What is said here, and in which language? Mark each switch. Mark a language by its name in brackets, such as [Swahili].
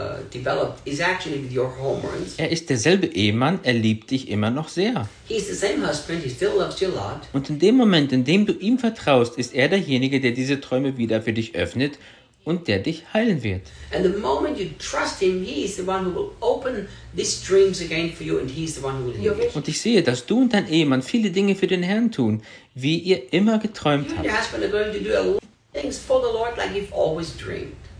[English] Developed is actually with your hormones. [German] Er ist derselbe Ehemann, er liebt dich immer noch sehr. [English] He's the same husband, he still loves you a lot. [German] Und in dem Moment, in dem du ihm vertraust, ist er derjenige, der diese Träume wieder für dich öffnet und der dich heilen wird. [English] And the moment you trust him, he is the one who will open these dreams again for you and he is the one who will heal. [German] Und ich sehe, dass du und dein Ehemann viele Dinge für den Herrn tun, wie ihr immer geträumt habt. [English] You and your husband are going to do a lot of things for the Lord like you've always dreamed.